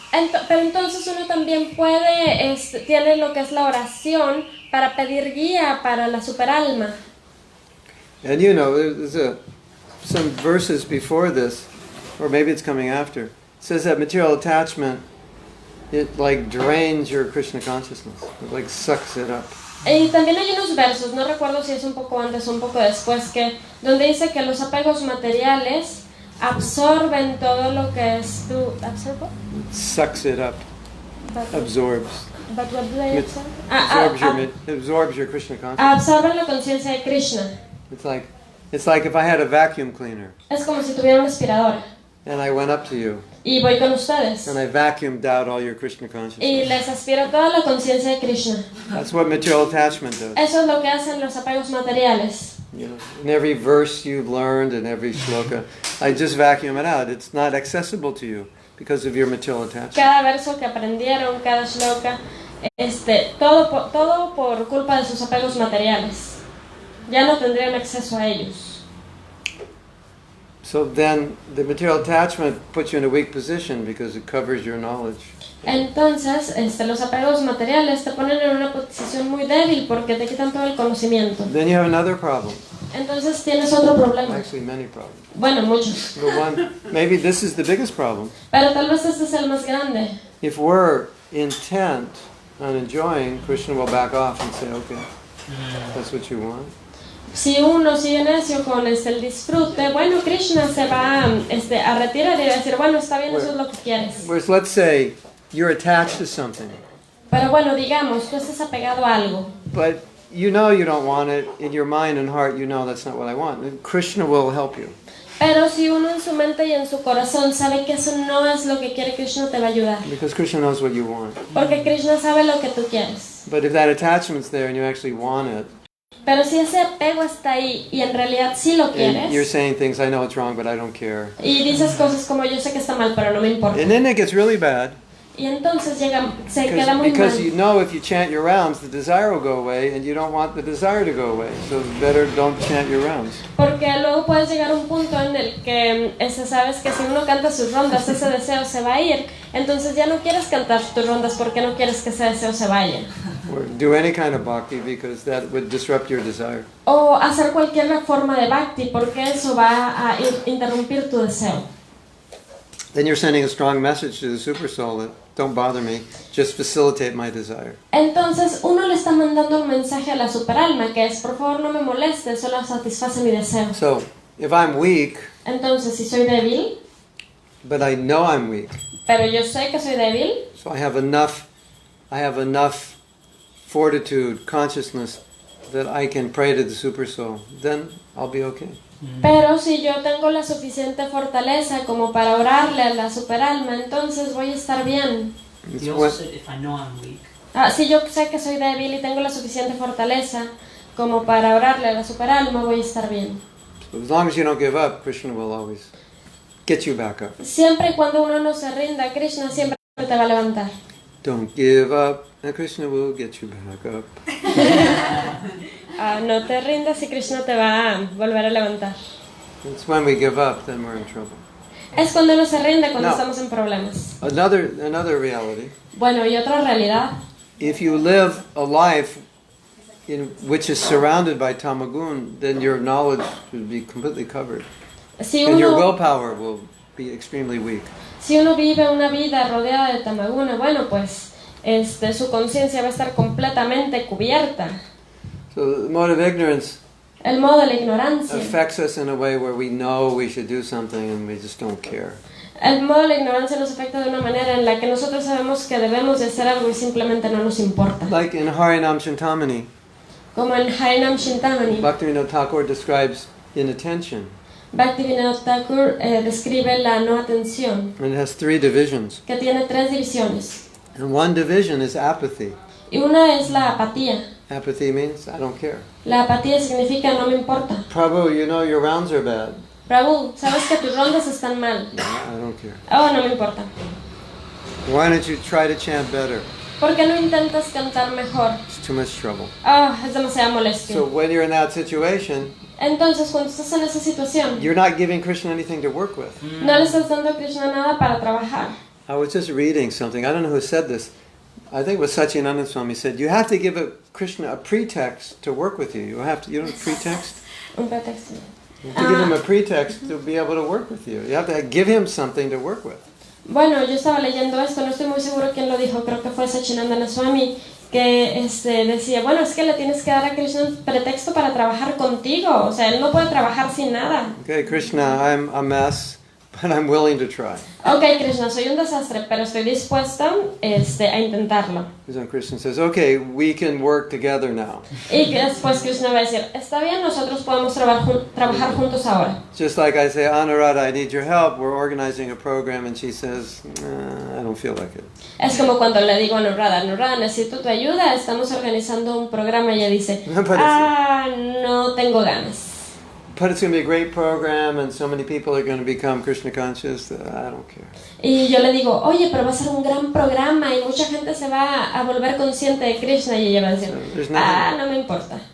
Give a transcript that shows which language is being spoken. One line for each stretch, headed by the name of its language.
Spanish: Pero entonces uno también puede, tiene lo que es la oración para pedir guía para la superalma.
English: And you know, there's some verses before this, or maybe it's coming after. It says that material attachment, it like drains your Krishna consciousness. It like sucks it up.
Spanish: Y también hay unos versos, no recuerdo si es un poco antes o un poco después, donde dice que los apegos materiales absorben todo lo que es tu... ¿Absorbo?
English: Sucks it up. Absorbs. But what do they absorb? Absorbs your Krishna consciousness.
Spanish: Absorben la conciencia de Krishna.
English: It's like if I had a vacuum cleaner.
Spanish: Es como si tuviera una aspiradora.
English: And I went up to you.
Spanish: Y voy con ustedes.
English: And I vacuumed out all your Krishna consciousness.
Spanish: Y les aspiro toda la conciencia de Krishna.
English: That's what material attachment does.
Spanish: Eso es lo que hacen los apegos materiales.
English: You know, in every verse you've learned, in every shloka, I just vacuum it out. It's not accessible to you because of your material attachment.
Spanish: Cada verso que aprendieron, cada shloka, todo por culpa de sus apegos materiales. Ya no tendrían acceso a ellos.
English: So then the material attachment puts you in a weak position because it covers your knowledge.
Spanish: Entonces, los apegos materiales te ponen en una posición muy débil porque te quitan todo el conocimiento.
English: Then you have another problem.
Spanish: Entonces tienes otro problema.
English: Actually, many problems.
Spanish: Bueno, muchos.
English: But one, maybe this is the biggest problem.
Spanish: Pero tal vez este es el más grande.
English: If we're intent on enjoying, Krishna will back off and say, okay, that's what you want.
Spanish: Si uno sigue necio con el disfrute, bueno, Krishna se va a retirar y va a decir, bueno, está bien, eso es lo que quieres.
English: Whereas let's say you're attached to something.
Spanish: Pero bueno, digamos, tú estás apegado a algo.
English: But you know you don't want it. In your mind and heart, you know that's not what I want. And Krishna will help you.
Spanish: Pero si uno en su mente y en su corazón sabe que eso no es lo que quiere, Krishna te va a ayudar.
English: Because Krishna knows what you want.
Spanish: Porque Krishna sabe lo que tú quieres.
English: But if that attachment's there and you actually want it,
Spanish: pero si ese apego está ahí y en realidad sí lo quieres,
English: and you're saying things, I know it's wrong, but I don't care.
Spanish: Y dices cosas como yo sé que está mal, pero no me importa.
English: And then it gets really bad.
Spanish: Y entonces se queda muy mal.
English: Because you know if you chant your rounds, the desire will go away, and you don't want the desire to go away. So better don't chant your rounds.
Spanish: Porque luego puedes llegar a un punto en el que sabes que si uno canta sus rondas, ese deseo se va a ir. Entonces ya no quieres cantar tus rondas porque no quieres que ese deseo se vaya.
English: Or do any kind of bhakti because that would disrupt your desire.
Spanish: O hacer cualquier forma de bhakti porque eso va a interrumpir tu deseo.
English: Then you're sending a strong message to the super soul that don't bother me, just facilitate my desire.
Spanish: Entonces uno le está mandando un mensaje a la superalma que es, por favor no me molestes, solo satisface mi deseo.
English: So if I'm weak,
Spanish: entonces si soy débil,
English: but I know I'm weak,
Spanish: pero yo sé que soy débil,
English: so I have enough fortitude, consciousness that I can pray to the super soul, then I'll be okay.
Spanish: Pero si yo tengo la suficiente fortaleza como para orarle a la superalma, entonces voy a estar bien.
English: You also said if I know I'm weak.
Spanish: Si yo sé que soy débil y tengo la suficiente fortaleza como para orarle a la superalma, voy a estar bien.
English: So as long as you don't give up, Krishna will always get you back up.
Spanish: Siempre y cuando uno no se rinda, Krishna siempre te va a levantar.
English: Don't give up, and Krishna will get you back up.
Spanish: No te rindas y Krishna te va a volver a levantar.
English: It's when we give up, then we're in trouble.
Spanish: Es cuando uno se rinde, cuando estamos en problemas.
English: Another reality.
Spanish: Bueno, y otra realidad.
English: If you live a life in which is surrounded by tamagun, then your knowledge will be completely covered. And your willpower will be extremely weak.
Spanish: Si uno vive una vida rodeada de tamaguna, bueno, pues su conciencia va a estar completamente cubierta.
English: So the mode of ignorance
Spanish: el modo de la ignorancia
English: affects us in a way where we know we should do something and we just don't care.
Spanish: El modo de la ignorancia nos afecta de una manera en la que nosotros sabemos que debemos de hacer algo y simplemente no nos importa.
English: Like in Harinam Chintamani.
Spanish: Como en Harinam Chintamani.
English: Bhaktivinoda Thakur describes inattention.
Spanish: Bhaktivinoda Thakur describe la no atención.
English: And it has 3 divisions.
Spanish: Que tiene 3 divisiones.
English: And one division is apathy.
Spanish: Y una es la apatía.
English: Apathy means I don't care.
Spanish: La apatía significa no me importa.
English: Prabhu, you know your rounds are bad.
Spanish: Prabhu, sabes que tus rondas están mal.
English: No, I don't care.
Spanish: Oh, no me importa.
English: Why don't you try to chant better?
Spanish: ¿Por qué no intentas cantar mejor?
English: It's too much trouble.
Spanish: Oh, es demasiada molestia.
English: So when you're in that situation,
Spanish: Entonces, cuando estás en esa situación,
English: you're not giving Krishna anything to work with.
Spanish: no le estás dando a Krishna nada para trabajar.
English: I was just reading something. I don't know who said this. I think it was Satyananda Swami said, you have to give Krishna a pretext to work with you. You know pretext?
Spanish: Un pretexto.
English: You have to give him a pretext to be able to work with you. You have to give him something to work with.
Spanish: Bueno, yo estaba leyendo esto, no estoy muy seguro quién lo dijo, creo que fue Satyananda Swami, que decía, bueno, es que le tienes que dar a Krishna un pretexto para trabajar contigo, o sea, él no puede trabajar sin nada.
English: Okay, Krishna, I'm a mess, but I'm willing to try.
Spanish: Okay, Krishna, soy un desastre, pero estoy dispuesta a intentarlo.
English: So Krishna says, okay, we can work together now.
Spanish: Y que después Krishna va a decir, está bien, nosotros podemos trabajar juntos ahora.
English: Just like I say, Anuradha, I need your help. We're organizing a program, and she says, I don't feel like it.
Spanish: Es como cuando le digo a Anuradha, necesito tu ayuda, estamos organizando un programa y ella dice, no tengo ganas.
English: But it's going to be a great program, and so many people are going to become Krishna conscious that I don't care.
Spanish: Y yo le digo, oye, pero va a ser un gran programa y mucha gente se va a volver consciente de Krishna, y ella va a decir, no me importa.